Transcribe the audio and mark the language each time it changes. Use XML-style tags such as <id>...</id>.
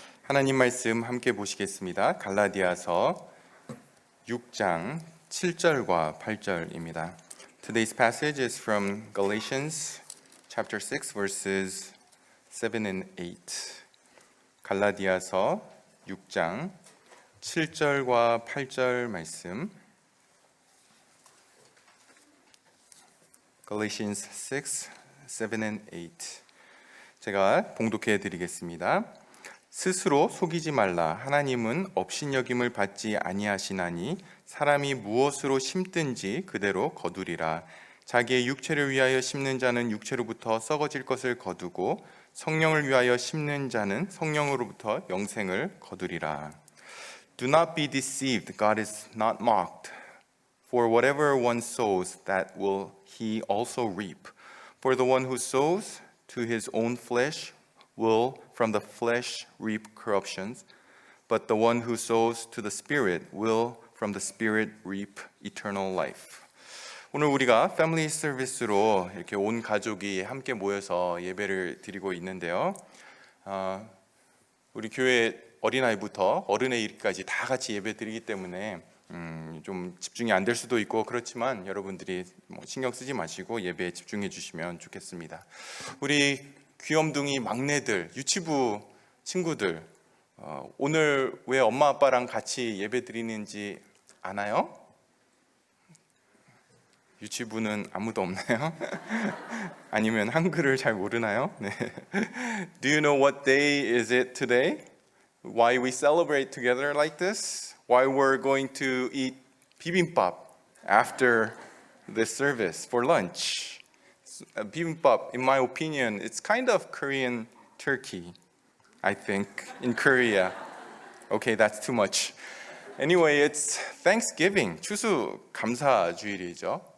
<ko>하나님 말씀 함께 보시겠습니다. 갈라디아서 6장 7절과 8절입니다.</ko> <en>Today's passage is from Galatians chapter 6 verses 7 and 8.</en> <ko>갈라디아서 6장 7절과 8절 말씀.</ko> <en>Galatians 6, 7 and 8.</en> <ko>제가 봉독해 드리겠습니다. 스스로 속이지 말라. 하나님은 업신여김을 받지 아니하시나니 사람이 무엇으로 심든지 그대로 거두리라. 자기의 육체를 위하여 심는 자는 육체로부터 썩어질 것을 거두고 성령을 위하여 심는 자는 성령으로부터 영생을 거두리라.</ko> <en>Do not be deceived. God is not mocked. For whatever one sows, that will he also reap. For the one who sows to his own flesh will from the flesh reap corruption, but the one who sows to the Spirit will from the Spirit reap eternal life.</en> <ko>오늘 우리가 패밀리 서비스로 이렇게 온 가족이 함께 모여서 예배를 드리고 있는데요. 우리 교회 어린아이부터 어른의 일까지 다 같이 예배 드리기 때문에 좀 집중이 안 될 수도 있고 그렇지만 여러분들이 신경 쓰지 마시고 예배에 집중해 주시면 좋겠습니다. 우리 귀염둥이 막내들, 유치부 친구들, 오늘 왜 엄마 아빠랑 같이 예배 드리는지 아나요? 유치부는 아무도 없나요? 아니면 한글을 잘 모르나요? 네.</ko> <en>Do you know what day is it today? Why we celebrate together like this? Why we're going to eat bibimbap after this service for lunch? Bibimbap, in my opinion, it's kind of Korean turkey, I think, in Korea. Okay, that's too much. Anyway, it's Thanksgiving,</en> <ko>추수 감사 주일이죠.</ko>